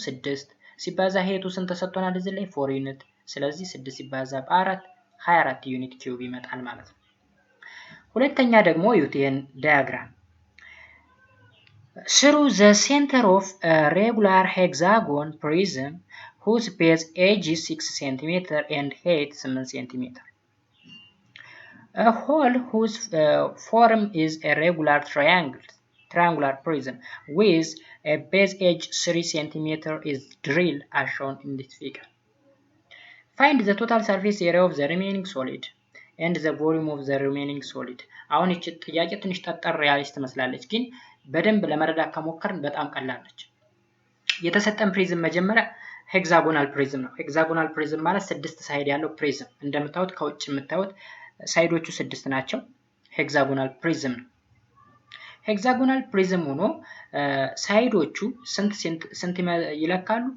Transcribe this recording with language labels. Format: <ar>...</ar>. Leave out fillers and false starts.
<am>6 ሲባዛ ሄይቱ ስንት ተሰጥቶናል? እዚህ ላይ 4 ዩኒት። ስለዚህ 6 ሲባዛ በ4 24 ዩኒት ኪዩብ ይመጣል ማለት ነው። ሁለተኛ ደግሞ እዩት ይሄን ዳያግራም።</am> <en>through the center of a regular hexagon prism whose base edge is 6 cm and height 8 cm. A hole whose form is a regular triangle triangular prism with a base edge 3 cm is drilled as shown in this figure. Find the total surface area of the remaining solid and the volume of the remaining solid.</en> <am>አሁን እቺ ጥያቄ ትንሽ ጠጠር ያለች ትመስላለች፣ ግን በደንብ ለመረዳት ከሞከርን በጣም ቀላል ነች። የተሰጠን ፕሪዝም መጀመሪያ ሄክሳጎናል ፕሪዝም ነው። ሄክሳጎናል ፕሪዝም ማለት 6 ሳይድ ያለው ፕሪዝም፣ እንደምታዩት ከውጭ የምታዩት ሳይዶቹ 6 ናቸው። ሄክሳጎናል ፕሪዝም ነው። ሄክሳጎናል ፕሪዝም ሆኖ ሳይዶቹ ስንት ይለካሉ?</am>